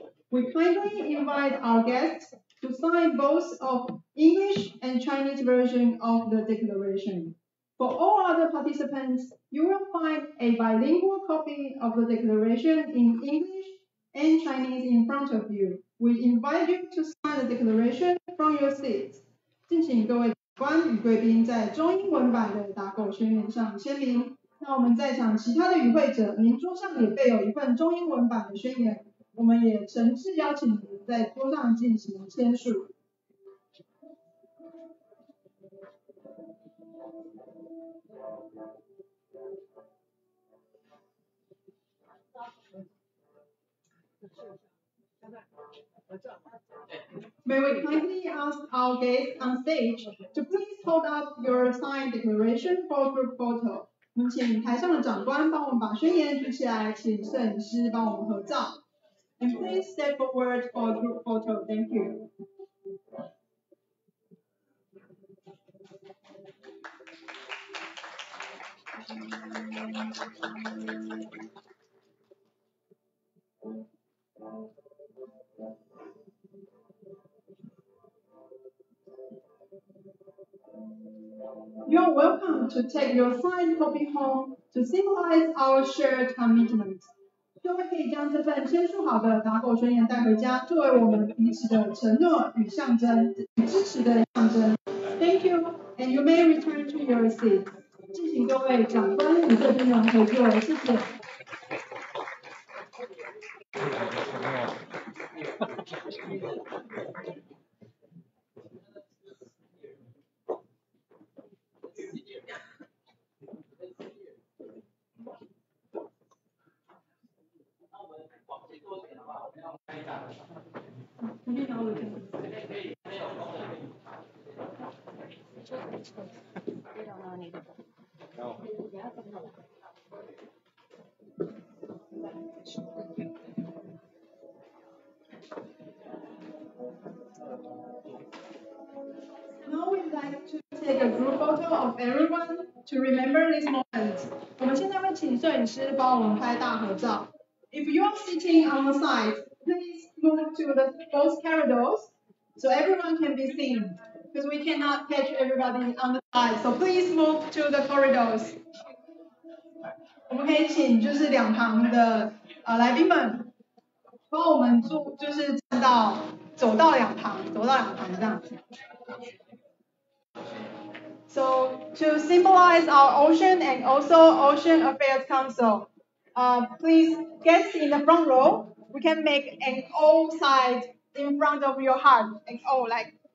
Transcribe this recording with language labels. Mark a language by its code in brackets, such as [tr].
[en] We kindly invite our guests to sign both of English and Chinese version of the declaration. For all other participants, you will find a bilingual copy of the declaration in English and Chinese in front of you. We invite you to sign the declaration from your seats. [zh] 敬请各位官与贵宾在中英文版的打狗宣言上签名。那我们在场其他的与会者，您桌上也备有一份中英文版的宣言，我们也诚挚邀请您在桌上进行签署。 [en] May we kindly ask our guests on stage to please hold up your signed declaration for group photo. [zh] 我们请台上的长官帮我们把宣言举起来，请摄影师帮我们合照。 [en] And please step forward for a group photo. Thank you. You're welcome to take your signed copy home to symbolize our shared commitment. [zh] 各位可以将这份签署好的打狗宣言带回家，作为我们彼此的承诺与象征，与支持的象征。 [en] Thank you, and you may return to your seats. [zh] 谢谢各位长官与这边的合作，谢谢。 [en] Now we'd like to take a group photo of everyone to remember this moment. [zh] 我们现在会请摄影师帮我们拍大合照。 [en] If you are sitting on the side, please move to both corridors so everyone can be seen. Because we cannot catch everybody on the side, so please move to the corridors. [zh] 我们可以请就是两旁的来宾们帮我们就是走到两旁这样子。 [en] So to symbolize our ocean and also Ocean Affairs Council, please guests in the front row, we can make an O side in front of your heart, an O like.